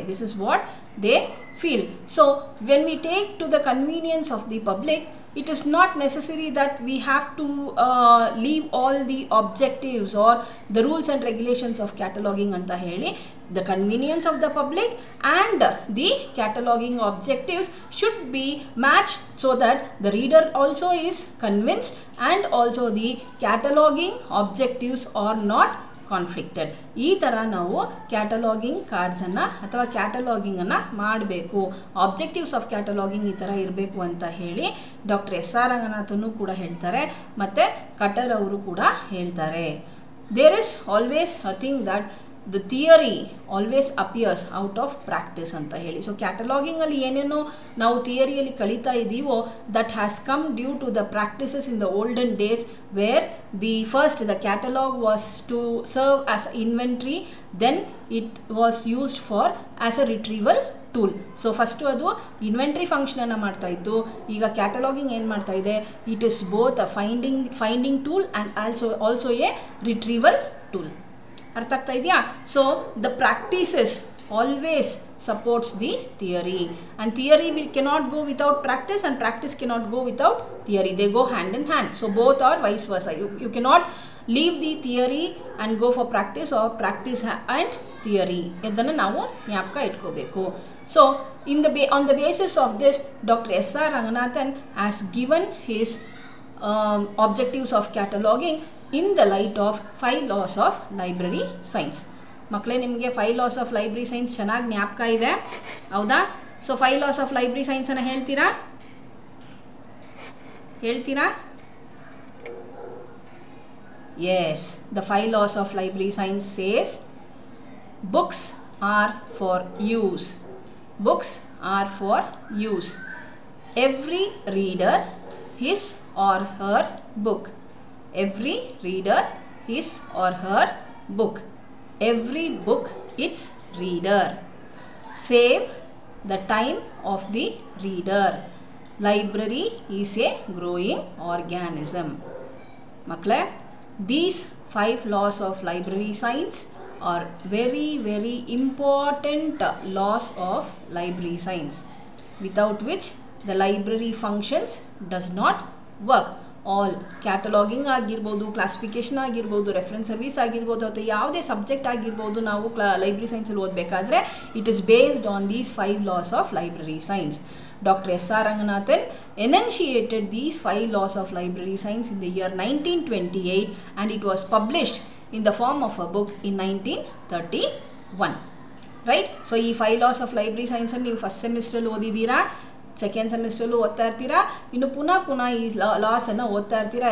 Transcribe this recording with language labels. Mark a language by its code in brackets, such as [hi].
[en] This is what they feel. So when we take to the convenience of the public, it is not necessary that we have to leave all the objectives or the rules and regulations of cataloging [kn] anta heli. [en] The convenience of the public and the cataloging objectives should be matched so that the reader also is convinced and also the cataloging objectives are not conflicted. [kn] ಈ ಥರ ನಾವು ಕ್ಯಾಟಲಾಗಿಂಗ್ ಕಾರ್ಡ್ಸನ್ನು ಅಥವಾ ಕ್ಯಾಟಲಾಗಿಂಗನ್ನು ಮಾಡಬೇಕು. Objectives of ಕ್ಯಾಟಲಾಗಿಂಗ್ ಈ ಥರ ಇರಬೇಕು ಅಂತ ಹೇಳಿ ಡಾಕ್ಟರ್ ಎಸ್.ಆರ್. ರಂಗನಾಥನು ಕೂಡ ಹೇಳ್ತಾರೆ, ಮತ್ತು ಕಟರ್ ಅವರು ಕೂಡ ಹೇಳ್ತಾರೆ. [en] there is always a thing that the theory always appears out of practice [kn] ಅಂತ ಹೇಳಿ. ಸೊ ಕ್ಯಾಟಲಾಗಿಂಗಲ್ಲಿ ಏನೇನೋ ನಾವು ಥಿಯರಿಯಲ್ಲಿ ಕಲಿತಾ ಇದ್ದೀವೋ [en] that has come due to the practices in the olden days where the catalog was to serve as inventory, then it was used for as a retrieval tool. [kn] So first ಅದು inventory ಫಂಕ್ಷನನ್ನು ಮಾಡ್ತಾ ಇತ್ತು. ಈಗ ಕ್ಯಾಟಲಾಗಿಂಗ್ ಏನು ಮಾಡ್ತಾ ಇದೆ? [en] It is both a finding tool and also a retrieval tool. [kn] ಅರ್ಥ ಆಗ್ತಾ ಇದೆಯಾ? [en] So the practices always supports the theory, and theory cannot go without practice, and practice cannot go without theory. They go hand in hand. So both are vice versa. You cannot leave the theory and go for practice, or practice and theory. [kn] ಇದನ್ನು ನಾವು ಜ್ಞಾಪಕ ಇಟ್ಕೋಬೇಕು. [en] So on the basis of this, Dr. S.R. Ranganathan has given his objectives of cataloging in the light of 5 laws of library science. [kn] ಮಕ್ಕಳೇ, ನಿಮಗೆ 5 laws of library science ಚೆನ್ನಾಗಿ ಜ್ಞಾಪಕ ಇದೆ, ಹೌದಾ? So 5 laws of library science ಅನ್ನು ಹೇಳ್ತೀರಾ? [en] Yes, the 5 laws of library science says books are for use. Books are for use. Every reader his or her book. Every reader his or her book. Every book its reader. Save the time of the reader. Library is a growing organism. Makle, these 5 laws of library science are very, very important laws of library science, without which the library functions does not work. [kn] All ಕ್ಯಾಟಲಾಗಿಂಗ್ ಆಗಿರ್ಬೋದು, classification ಆಗಿರ್ಬೋದು, reference service ಆಗಿರ್ಬೋದು, ಅಥವಾ ಯಾವುದೇ subject ಆಗಿರ್ಬೋದು, ನಾವು library ಸೈನ್ಸಲ್ಲಿ ಓದಬೇಕಾದ್ರೆ [en] It is based on these 5 laws of library science. Dr. S.R. Ranganathan enunciated these 5 laws of library science in the year 1928, and it was published in the form of a book in 1931. Right? [kn] So ಈ 5 laws of library science ಅನ್ನು ನೀವು first ಸೆಮಿಸ್ಟ್ರಲ್ಲಿ ಓದಿದ್ದೀರಾ, second ಸೆಮಿಸ್ಟ್ರಲ್ಲೂ ಓದ್ತಾ ಇರ್ತೀರಾ, ಇನ್ನು ಪುನಃ ಈ ಲಾಸನ್ನು ಓದ್ತಾ ಇರ್ತೀರಾ.